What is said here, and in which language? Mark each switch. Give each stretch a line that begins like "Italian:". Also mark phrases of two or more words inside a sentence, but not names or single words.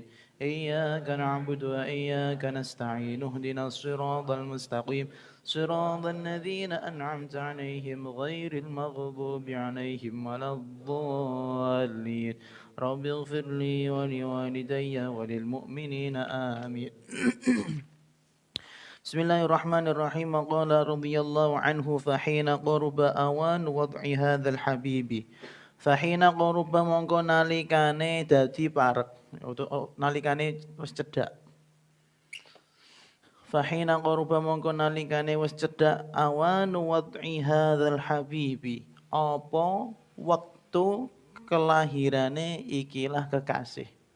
Arabic: إياك نعبد وإياك نستعين اهدنا الصراط المستقيم صراط الذين أنعمت عليهم غير المغضوب عليهم ولا الضالين. رب اغفر لي ولوالدي وللمؤمنين آمين. بسم الله الرحمن الرحيم. قال رضي الله عنه فحين قرب أوان وضع هذا الحبيب. فحين قرب
Javanese: mongko nalikane dadi parek nalikane wis cedhak.
Arabic: فحين قرب
Javanese: mongko nalikane wis cedhak
Arabic: أوان وضع هذا الحبيب,
Javanese: apa wektu kelahirane ikilah kekasih.